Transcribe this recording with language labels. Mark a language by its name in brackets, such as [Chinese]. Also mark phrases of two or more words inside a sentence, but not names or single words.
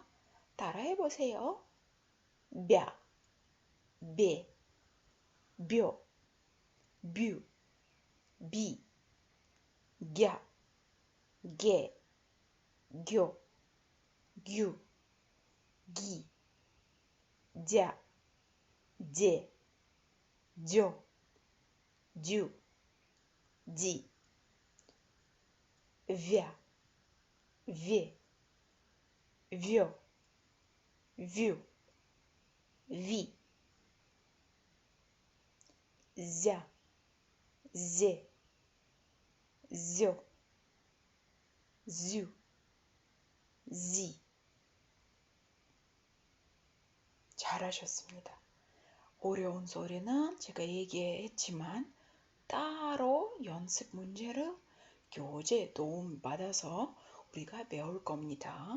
[Korean] 따라해보세요. 벼, 배, 벼, 뷰, 비, 갸, 개, 교, 규, 기, 자, 제, 조, 주, 지, [Russian] вя, ве, вё, вю, ви, зя, зе, зё, зю, [Korean] 지. 잘하셨습니다. 어려운 소리는 제가 얘기했지만 따로 연습 문제를 교재 도움 받아서 우리가 배울 겁니다.